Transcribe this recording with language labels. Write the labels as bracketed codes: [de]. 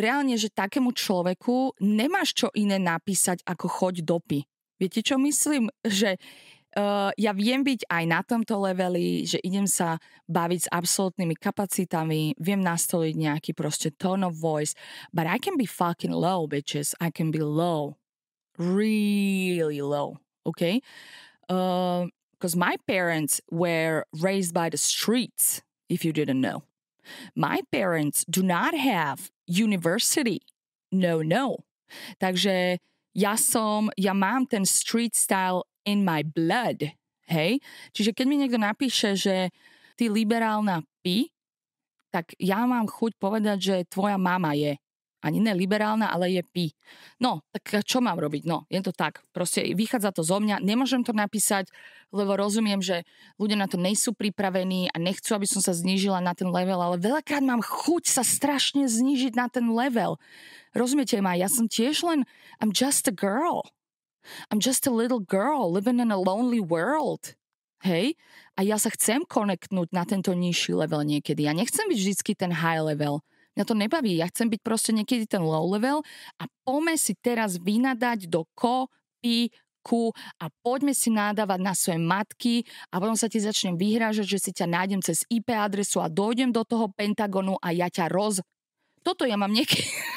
[sk] Reálne, že takému človeku nemáš čo iné napísať ako choď dopy. Viete, čo myslím? Že ja viem byť aj na tomto leveli, že idem sa baviť s absolútnymi kapacitami, viem nastoliť nejaký proste tone of voice, [en] but I can be fucking low, bitches. I can be low. Really low, okay? Because my parents were raised by the streets, if you didn't know. My parents do not have university. [sk] No. Takže ja mám ten street style [en] in my blood, [sk] hej? Čiže keď mi niekto napíše, že ty liberálna pi, tak ja mám chuť povedať, že tvoja mama je. Ani ne liberálna, ale je pi. No, tak čo mám robiť? No, je to tak. Proste vychádza to zo mňa. Nemôžem to napísať, lebo rozumiem, že ľudia na to nejsú pripravení a nechcú, aby som sa znížila na ten level, ale veľakrát mám chuť sa strašne znížiť na ten level. Rozumiete ma? Ja som tiež len [en] I'm just a girl. I'm just a little girl living in a lonely world. [sk] Hej? A ja sa chcem konektnúť na tento nižší level niekedy. Ja nechcem byť vždycky ten high level. Mňa to nebaví. Ja chcem byť proste niekedy ten low level a poďme si teraz vynadať do ku a poďme si nadávať na svoje matky a potom sa ti začnem vyhrážať, že si ťa nájdem cez IP adresu a dojdem do toho Pentagonu a ja ťa Toto ja mám niekedy...